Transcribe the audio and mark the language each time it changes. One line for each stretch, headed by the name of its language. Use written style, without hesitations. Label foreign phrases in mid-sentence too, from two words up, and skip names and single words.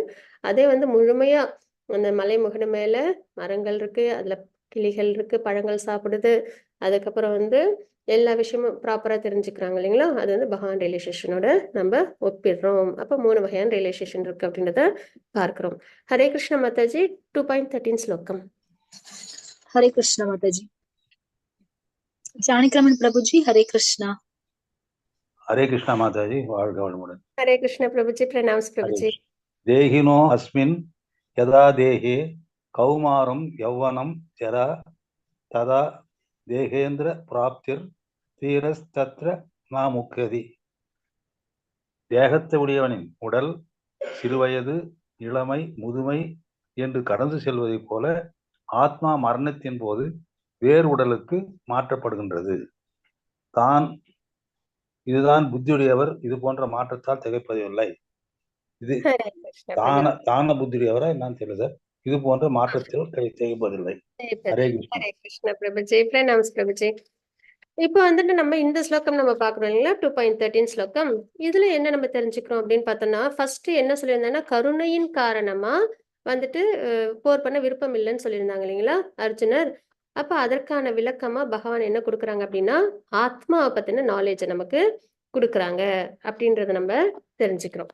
Tamil: அதே வந்து முழுமையா அந்த மலைமுகடு மேல மரங்கள் இருக்கு. அதுல கிளிகள் இருக்கு, பழங்கள் சாப்பிடுது. அதுக்கப்புறம் வந்து எல்லா விஷயமும் ப்ராப்பரா தெரிஞ்சுக்கிறாங்க இல்லைங்களா? அது வந்து பகவான் ரியலைசேஷனோட நம்ம ஒப்பிடுறோம். அப்ப 3 வகையான ரியலைசேஷன் இருக்கு அப்படின்றத பார்க்கிறோம். ஹரே கிருஷ்ண மாதாஜி. 2.13 ஸ்லோகம்.
Hindi: हरे कृष्णा माता जी। जानकीरामन प्रभु जी, हरे कृष्णा। हरे कृष्णा माता जी,
Tamil: வாழ்க வளமுடன்.
Hindi: हरे कृष्ण प्रभुजी, प्रणाम्स प्रभुजी.
Sanskrit: देहिनो अस्मिन् यथा देहे कौमारं यौवनं जरा तथा देहान्तर प्राप्तिर् धीरस्तत्र नमुह्यति.
Tamil: தேகத்தை உடையவனின் உடல் சிறுவயது, இளமை, முதுமை என்று கடந்து செல்வதைப் போல ஆத்மா மரணத்தின் போது வேறு உடலுக்கு மாற்றப்படுகின்றது. இதுதான் புத்தியுடையவர் இது போன்ற மாற்றத்தால் திகைப்பதில்லை. இது
Hindi: हरे कृष्ण प्रणाम.
Tamil: தான புத்தியுடையவரா என்னன்னு தெரியல. இது போன்ற மாற்றத்தில் திகைப்பதில்லை. ஹரே கிருஷ்ணா.
Hindi: हरे कृष्ण प्रभुजी, प्रणाम्स प्रभुजी.
Tamil: இப்போ வந்துட்டு நம்ம இந்த ஸ்லோகம் நம்ம பார்க்குறோம் இல்லைங்களா? 2.13 ஸ்லோகம். இதுல என்ன நம்ம தெரிஞ்சுக்கிறோம் அப்படின்னு பார்த்தோம்னா, ஃபர்ஸ்ட் என்ன சொல்லியிருந்தாங்கன்னா, கருணையின் காரணமா வந்துட்டு போர் பண்ண விருப்பம் இல்லைன்னு சொல்லியிருந்தாங்க இல்லைங்களா அர்ஜுனர்? அப்ப அதற்கான விளக்கமா பகவான் என்ன கொடுக்குறாங்க அப்படின்னா, ஆத்மாவை பத்தின நாலேஜை நமக்கு கொடுக்குறாங்க அப்படின்றத நம்ம தெரிஞ்சுக்கிறோம்.